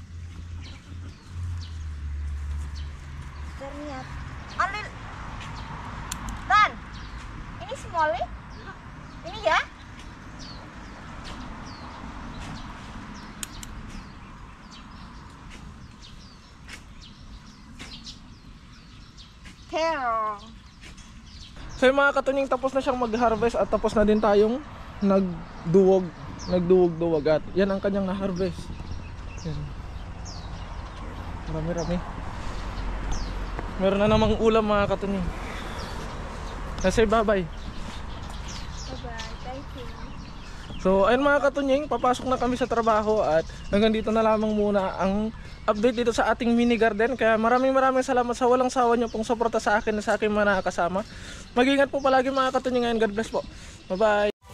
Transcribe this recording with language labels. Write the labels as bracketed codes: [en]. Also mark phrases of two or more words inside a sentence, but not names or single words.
[id] Ternyata Alil Tan, ini small ini ya. Terong. [tl] So yung mga katunying, tapos na siyang mag-harvest at tapos na din tayong nagduwog-duwag at yan ang kanyang na-harvest. Yan. Marami-rami. Meron na namang ulam mga katunying. Kasi bye-bye. [en] Bye-bye, thank you. [tl] So ayun mga katunying, papasok na kami sa trabaho at hanggang dito na lamang muna ang update dito sa ating mini garden. Kaya maraming salamat sa walang sawa nyo pong suporta sa akin at sa aking mga nakakasama. Mag-ingat po palagi mga katunying, [en] and God bless [tl] po. [en] Bye bye.